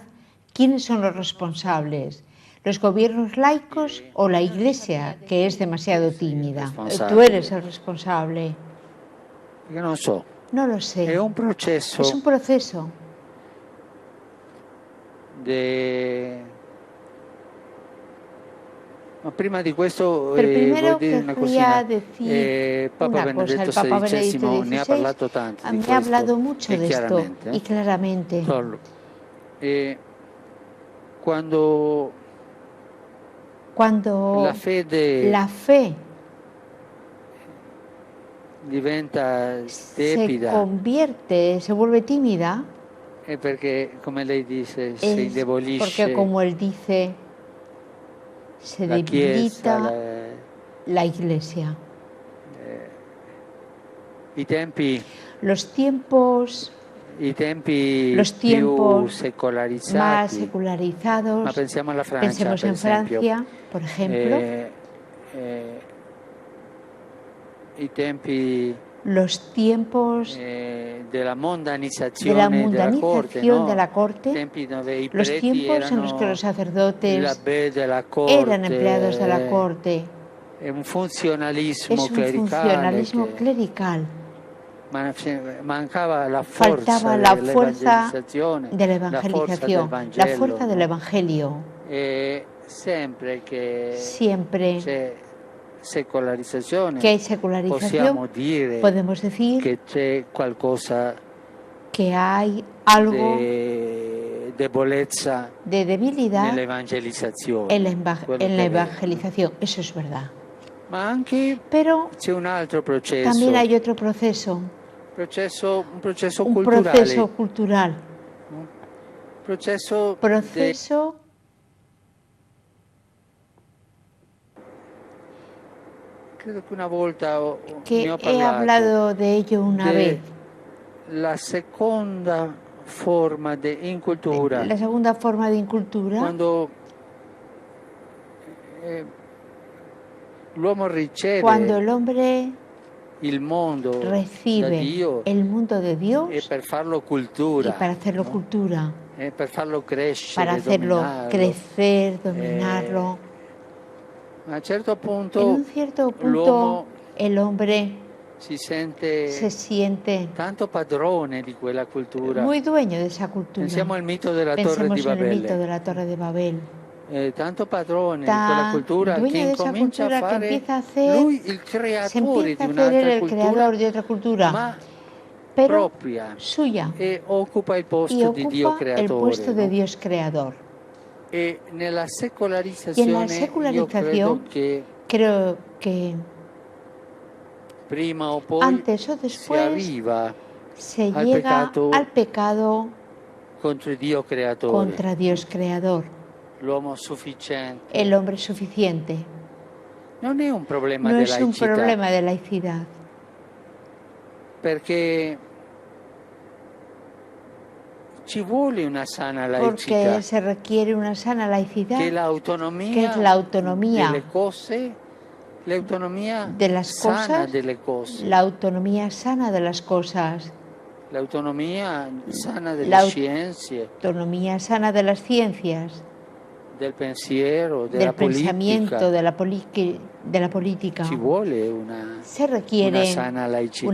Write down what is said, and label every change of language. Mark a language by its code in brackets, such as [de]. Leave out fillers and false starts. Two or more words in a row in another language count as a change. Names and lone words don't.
[es] ¿Quiénes son los responsables? ¿Los gobiernos laicos o la Iglesia, que es demasiado tímida? Tú eres el responsable. Yo no sé. No lo sé. Es un proceso. Es un proceso [it] de Ma prima di questo [es] Pero primero [it] voglio dire una [es] querría [it] cosina. [es] decir [it] Papa [es] una cosa. El [it] Benedetto [es] Papa Benedicto [it] XVI ne ha [es] XVI [it] parlato tanto di [es] me ha [it] questo [es] hablado mucho [it] e [es] de esto [it] chiaramente. [es] y claramente. [it] Solo. Quando [es] Cuando [it] la fe [es] fe [it] diventa [es] se [it] tepida [es] convierte, se vuelve tímida, [it] è perché, come lei dice, si [es] es porque, [it] indebolisce [es] como él dice, se [it] la Chiesa, [es] debilita la Iglesia. [it] i tempi [es] Los tiempos [it] più [es] más [it] secolarizzati. [es] secularizados, [it] Ma pensiamo alla Francia, [es] pensemos [it] per [es] en [it] esempio. [es] Francia, por ejemplo, [it] I tempi [es] los tiempos [it] della [es] de [it] mondanizzazione [es] la [it] della corte, [es] mundanización [it] no? [es] de la corte, [it] Tempi dove i [es] los [it] preti [es] tiempos en los que [it] erano [es] los sacerdotes [it] l'abbé della [es] eran empleados de la [it] corte, [es] corte. [it] è un funzionalismo [es] Es un [it] clericale [es] funcionalismo [it] che [es] clerical. [it] mancava la forza [es] Faltaba la fuerza [it] dell'evangelizzazione, [es] de la [it] la forza del [es] evangelización, la fuerza del [it] Vangelo. [es] Evangelio. [it] E sempre che [es] Siempre [it] c'è secolarizzazione, [es] que hay [it] possiamo [es] secularización, [it] dire [es] podemos decir [it] che c'è qualcosa [es] que hay algo [it] di debolezza [es] de debilidad [it] nell'evangelizzazione. [es] en la, [it] quello [es] en [it] che [es] la [it] è vero. [es] evangelización. Eso es verdad. [it] Ma anche [es] Pero [it] c'è un altro processo, [es] también hay otro proceso, [it] un processo [es] un [it] culturale, [es] proceso cultural, [it] processo credo che una volta ne [es] que [it] ho [es] he [it] parlato, [es] hablado de ello una vez. [it] la seconda forma di incultura, [es] La segunda forma de incultura, [it] quando l'uomo riceve [es] cuando el hombre [it] il mondo da [es] recibe [it] Dio [es] el mundo de Dios [it] e per farlo [es] y [it] cultura, [es] para hacerlo cultura, [it] e per farlo crescere, [es] para hacerlo [it] dominarlo. [es] crecer, dominarlo. [it] A un certo punto [es] En un cierto [it] l'uomo [es] punto el hombre [it] si sente [es] se siente [it] tanto padrone di quella cultura. [es] muy dueño de esa cultura. [it] Pensiamo al mito della Torre [es] Pensemos [it] di [es] en el mito [it] Babele. [es] de la Torre de Babel. [it] Tanto padrone di quella [es] Tan [it] cultura che [es] dueño de esa [it] incomincia a [es] cultura que [it] fare [es] empieza a hacer, [it] lui il [es] se [it] creatore [es] empieza [it] di [es] a hacer [it] un'altra [es] el [it] cultura, [es] creador de otra cultura, [it] ma [es] pero [it] propria, [es] suya, [it] e occupa il [es] y [it] posto di Dio [es] ocupa [it] creatore. [es] el puesto de [it] no? [es] Dios creador. [it] E nella [es] Y en la [it] secolarizzazione io credo [es] secularización [it] che [es] creo que [it] prima o poi [es] antes o [it] si [es] después [it] arriva [es] se [it] al [es] llega [it] peccato [es] al pecado [it] contro Dio creatore, [es] contra Dios creador, [it] l'uomo sufficiente. [es] el hombre suficiente. [it] Non è un problema [es] No [it] di [es] es un [it] laicità, [es] problema de laicidad, [it] perché ci vuole una sana [es] porque [it] laicità, [es] se requiere una sana laicidad, [it] che è [es] que [it] l'autonomia [es] es la autonomía [it] delle cose, l'autonomia [es] de las [it] sana [es] cosas, [it] delle cose, [es] la autonomía sana de las cosas, [it] l'autonomia sana delle [es] la [it] scienze, [es] autonomía sana de las ciencias, [it] del pensiero, della [es] del pensamiento, [it] politica. [es] de la política. [it] Ci vuole una [es] Se requiere [it] una sana laicità.